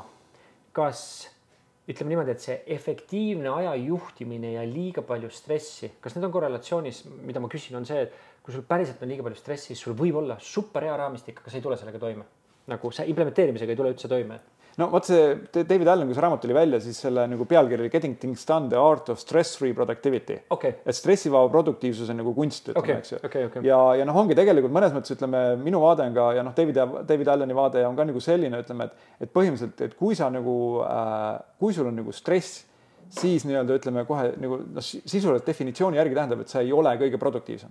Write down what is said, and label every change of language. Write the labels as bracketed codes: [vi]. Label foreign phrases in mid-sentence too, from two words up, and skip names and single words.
[et] Kas, ütleme niimoodi, et see efektiivne aja juhtimine ja liiga palju stressi, kas need on korrelatsioonis, mida ma küsin, on see, et kui sul päriselt on liiga palju stressi, siis sul võib olla super hea raamistik, aga sa ei tule sellega toime. Nagu see implementeerimisega ei tule üldse toime. No vaat see David Allen, kui see raamat tuli välja, siis selle nagu pealkiri Getting Things Done, the art of stress-free productivity. Et stressivaba produktiivsus on nagu kunst, ütleme, eks ju. Ja noh, ongi tegelikult mõnes mõttes, ütleme, minu vaade on ka, ja noh, David Alleni vaade on ka nagu selline, ütleme, et põhimõtteliselt, et kui sa nagu, kui sul on nagu stress, siis nii-öelda ütleme kohe nagu sisuliselt definitsiooni järgi tähendab, et sa ei ole kõige produktiivsem.